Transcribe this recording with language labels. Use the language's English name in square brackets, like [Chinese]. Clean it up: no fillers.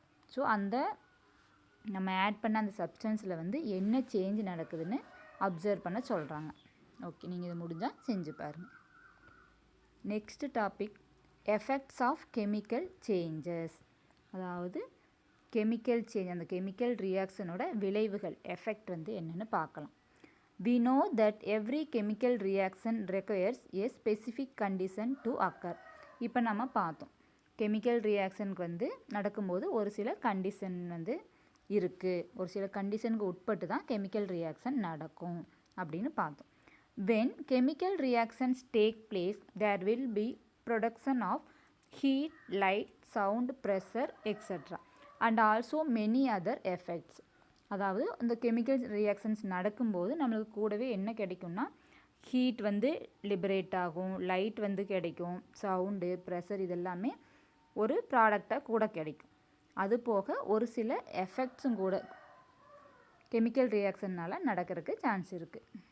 [Tamil] So அந்த நம்ம add பண்ண அந்த சப்ஸ்டன்ஸில் வந்து என்ன சேஞ்ச் நடக்குதுன்னு அப்சர்வ் பண்ண சொல்கிறாங்க. ஓகே, நீங்கள் இது முடிஞ்சால் செஞ்சு பாருங்கள். Next topic, effects of chemical changes. அதாவது கெமிக்கல் சேஞ்ச், அந்த கெமிக்கல் ரியாக்ஷனோட விளைவுகள், எஃபெக்ட் வந்து என்னென்னு பார்க்கலாம். [English] We know that every chemical reaction requires a specific condition to occur. [Tamil] இப்போ நம்ம பார்த்தோம், கெமிக்கல் ரியாக்ஷனுக்கு வந்து நடக்கும்போது ஒரு சில கண்டிஷன் வந்து இருக்குது. ஒரு சில கண்டிஷனுக்கு உட்பட்டு தான் கெமிக்கல் ரியாக்ஷன் நடக்கும் அப்படின்னு பார்த்தோம். [English] when chemical reactions take place there will be production of heat, light, sound, pressure etc. and also many other effects. [Tamil] அதாவது இந்த கெமிக்கல் ரியாக்ஷன்ஸ் நடக்கும்போது நம்மளுக்கு கூடவே என்ன கிடைக்கும்னா ஹீட் வந்து லிபரேட் ஆகும், லைட் வந்து கிடைக்கும், சவுண்டு, ப்ரெஷர் இதெல்லாமே ஒரு ப்ராடக்டாக கூட கிடைக்கும். அது போக ஒரு சில எஃபெக்ட்ஸும் கூட கெமிக்கல் ரியாக்ஷன்னால் நடக்கிறதுக்கு சான்ஸ் இருக்குது.